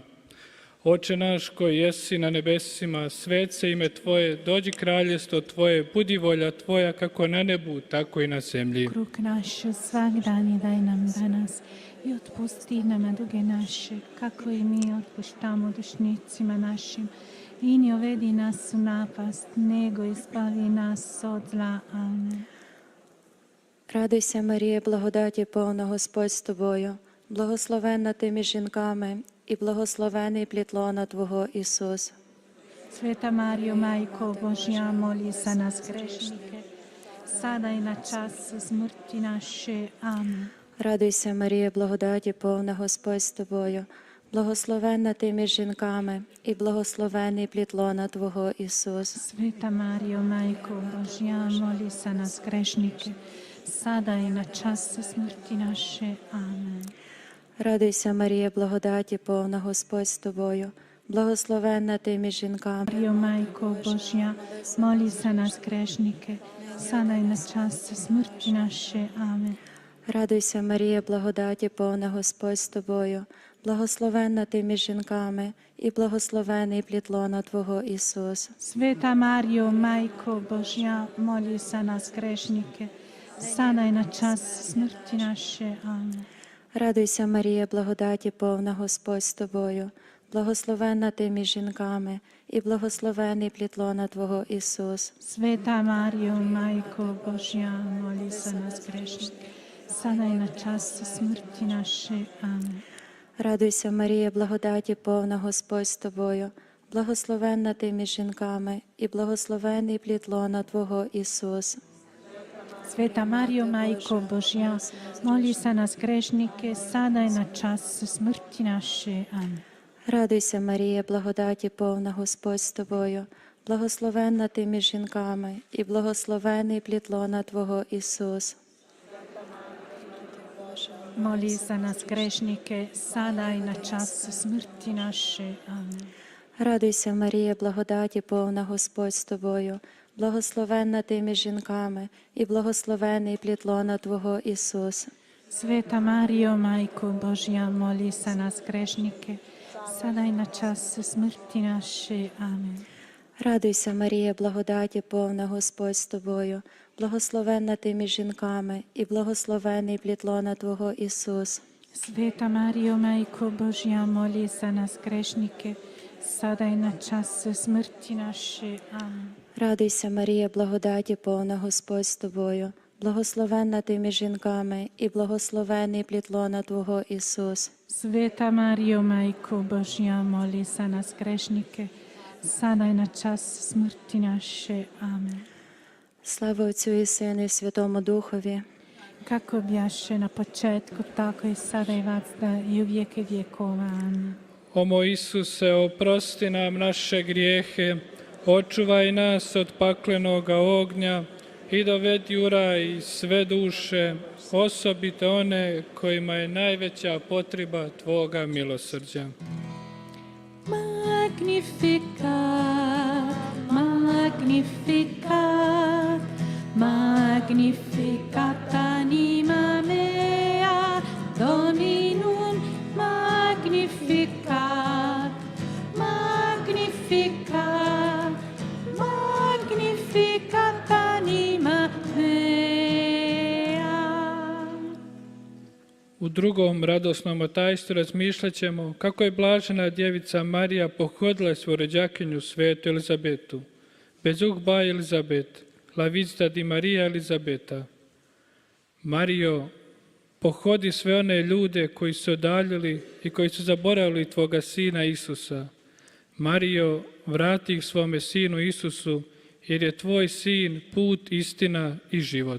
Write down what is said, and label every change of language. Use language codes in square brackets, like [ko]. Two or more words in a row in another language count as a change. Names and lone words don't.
[hr] Oče naš koji jesi na nebesima, svet se ime Tvoje, dođi kraljestvo Tvoje, budi volja Tvoja kako na nebu, tako i na zemlji. Kruh naš svak dan daj nam danas i otpusti nama duge naše, kako i mi otpuštamo dušnicima našim. I ne uvedi nas u napast, nego izbavi nas od zla. Amen. [uk] Радуйся, Марія, благодаті повна, Господь з тобою, благословенна ти між жінками, і благословений плід лона Твого, Ісус. [hr] Sveta Marijo, Majko Božja, moli za nas grešnike, sada i na čas smrti naše. Amen. [uk] Радуйся, Марія, благодаті повна, Господь з тобою, благословенна ти між жінками, і благословений плід лона Твого, Ісус. [hr] Sveta Marijo, Majko Božja, moli za nas grešnike, sada i na čas smrti naše. Amen. [uk] Радуйся, Марія, благодаті повна, Господь з тобою, благословенна ти між жінками. [hr] Mario, Majko Božja, moli za nas grešnike, sada i na čas smrti naše. Amen. [uk] Радуйся, Марія, благодаті повна, Господь з тобою, благословенна ти між жінками, і благословений плід лона Твого, Ісус. [hr] Sveta Mario, Majko Božja, moli za nas grešnike, sada i na čas smrti naše. Amen. [uk] Радуйся, Марія, благодаті повна, Господь з тобою, благословенна ти між жінками, і благословений плід лона Твого, Ісус. [hr] Sveta Mario, Majko Božja, moli za nas grešnike, sada i na čas smrti naše. Amen. [uk] Радуйся, Марія, благодаті повна, Господь з тобою, благословенна ти між жінками, і благословений плід лона Твого, Ісус. [hr] Sveta Mario, Majko Božja, moli za nas grešnike, sada i na čas smrti naše. Amen. [uk] Радуйся, Марія, благодаті повна, Господь з тобою, благословенна ти між жінками, і благословений плід лона Твого, Ісус. [hr] moli za nas grešnike, sada i na čas smrti naše. Amen. [uk] Радуйся, Марія, благодаті повна, Господь з тобою, благословенна ти між жінками, і благословений плід лона Твого, Ісус. [hr] Sveta Marijo, Majko Božja, moli za nas grešnike, sada i na čas smrti naše. Amen. [uk] Радуйся, Марія, благодаті повна, Господь з тобою, благословенна ти між жінками, і благословений плід лона Твого, Ісус. [hr] Sveta Marijo, Majko Božja, moli za nas grešnike, sada i na čas smrti naše. Amen. [uk] Радуйся, Марія, благодаті повна, Господь з тобою, благословенна ти між жінками, і благословений плід лона Твого, Ісус. [hr] Sveta Marijo, Majko Božja, moli za nas grešnike, sada i na čas smrti naše. Amen. [uk] Слава Отцю і Сину, і Святому Духові. [hr] Kako bjaše na početku, tako i sada i vazda i u vijeke vjekova. Amen. O moj Isuse, oprosti nam naše grijehe, očuvaj nas od paklenoga ognja i dovedi u raj sve duše, osobito one kojima je najveća potreba Tvoga milosrđa. [la] Magnificat, magnificat, magnificat anima mea, Dominum magnificat, magnificat, magnificat anima mea. [hr] U drugom radosnom tajstvu razmišljat ćemo kako je blažena djevica Marija pohodila svoju rođakinju svetu Elizabetu. Bezug ba Elizabet, [it] la vizita di Maria Elizabeta. [hr] Mario, pohodi sve one ljude koji su odaljili i koji su zaboravili Tvoga Sina Isusa. Mario, vrati ih svome Sinu Isusu, jer je Tvoj Sin put, istina i život.